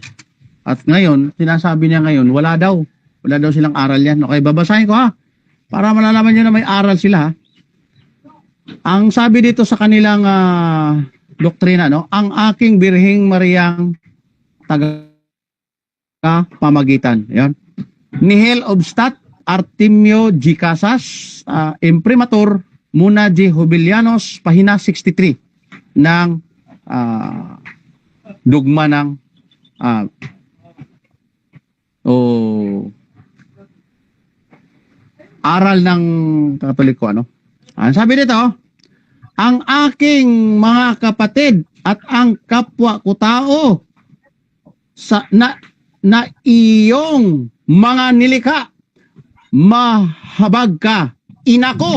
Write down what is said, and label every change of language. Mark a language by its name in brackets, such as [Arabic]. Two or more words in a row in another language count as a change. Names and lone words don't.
[Filipino] At ngayon, sinasabi niya ngayon, wala daw. Wala daw silang aral yan. Okay, babasahin ko para malalaman niyo na may aral sila. Ang sabi dito sa kanilang doktrina, ang aking Birheng Mariang pamagitan. Yan. [Latin] Nihil obstat Artemio G. Casas, imprimatur Muna G. [Filipino] Jubilianos, pahina 63 ng dogma ng aral ng Katoliko. Ang sabi dito, ang aking mga kapatid at ang kapwa ko tao na iyong mga nilikha, mahabag ka, ina ko.